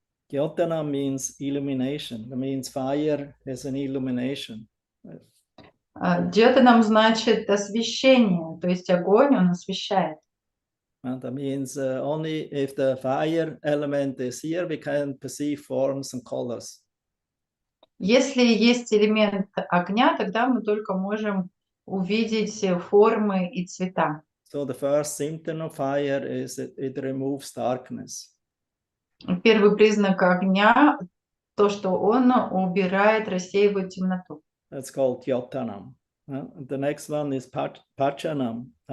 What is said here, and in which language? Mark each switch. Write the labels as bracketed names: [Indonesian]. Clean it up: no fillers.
[English] Dyotanam means illumination. That means fire has an illumination. [Russian] Дьотанам значит освещение, то есть огонь он освещает. [English] And that means only if the fire element is here, we can perceive forms and colors. [Russian] Если есть элемент огня, тогда мы только можем увидеть формы и цвета. [English] So the first symptom of fire is that it removes darkness. [Russian] Первый признак огня – то, что он убирает, рассеивает темноту. [English] That's called Yotanam. The next one is Pachanam.